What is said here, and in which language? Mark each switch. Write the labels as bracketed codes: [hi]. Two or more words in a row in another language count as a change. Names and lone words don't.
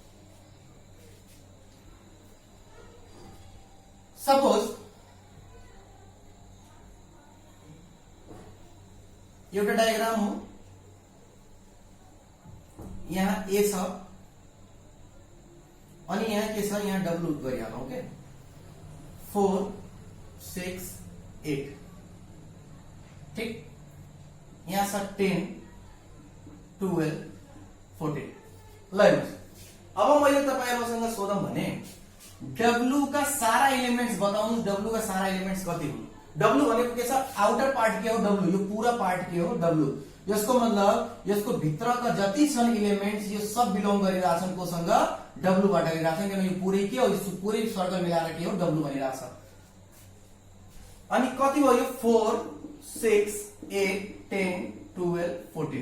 [ne] सपोज एउटा डायग्राम हो, यहाँ A छ अनि यहाँ के छ, यहाँ W गरिहालौं। ओके 4 6 8 ठीक। यहाँ छ 10 12 14। ल हेर्नुस्, अब मैले तपाईहरुसँग सोधौं भने W का सारा एलिमेंट्स बताउनुस्। W का सारा एलिमेंट्स कति हुन्? W भनेको के छ, [en] outer part [ne] के हो W, यो पूरा पार्ट के हो W। यसको मतलब यसको भित्रका जति छन् एलिमेंट्स यो सब बिलोङ गरिरहेछन् कोसँग, W बाट गरिरहेछन्, किन यो पुरै के हो, यो पुरै सर्कल मिलाएर के हो W भनिरहेछ। अनि कति भयो, 4 6 8 10 12 14।